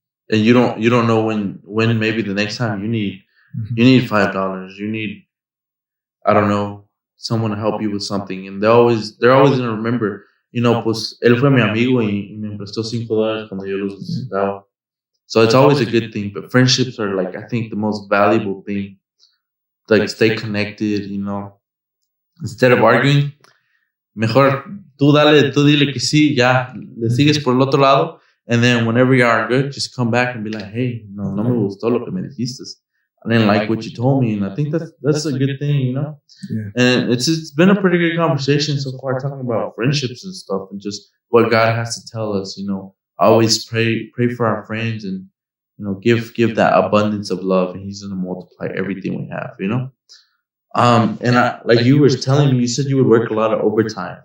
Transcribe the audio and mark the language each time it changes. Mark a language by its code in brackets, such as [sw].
[en] And you don't know when maybe the next time you need $5, you need, I don't know, someone to help you with something, and they're always gonna remember, [es] pues él fue mi amigo y me prestó $5 cuando yo los necesitaba. [en] So it's always a good thing, but friendships are like I think the most valuable thing. Like stay connected, instead of arguing, [es] mejor tú dile que sí, ya le sigues por el otro lado. [en] And then whenever you are good, just come back and be like, hey, [es] no me gustó lo que me dijiste. [en] I didn't like what you told me. And I think that's a good thing, Yeah. And it's been a pretty good conversation so far talking about friendships and stuff and just what God has to tell us, Always pray for our friends and, give that abundance of love and He's going to multiply everything we have, And like you were telling me, you said you would work a lot of overtime.